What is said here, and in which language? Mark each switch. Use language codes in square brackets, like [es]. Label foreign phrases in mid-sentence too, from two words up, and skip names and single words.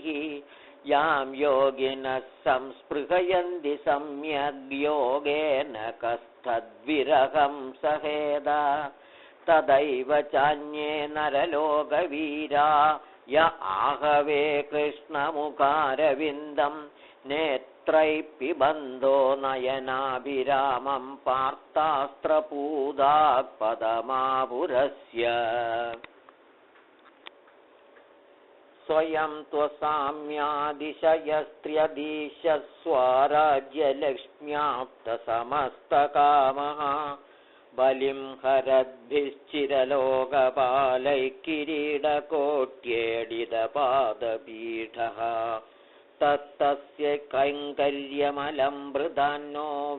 [sa] യാം യോഗിനഃ സംസ്പൃഹയന്തി സമ്യഗ് യോഗേന കസ്തദ്വിരഹം സഹേത തദൈവ ചാന്യേ നരലോകവീരാ യ ആഹവേ കൃഷ്ണമുഖാരവിന്ദം നേത്ര नेत्रैः पिबन्धो नयनाभिरामं पार्तास्त्रपूदात्पदमापुरस्य स्वयं त्वसाम्यादिशयस्त्र्यधीशः स्वराज्यलक्ष्म्याप्तसमस्तकामः बलिं हरद्भिश्चिरलोकपालैः किरीटकोट्येडितपादपीठः तत्तस्य कैङ्कर्यमलं मृदान्नो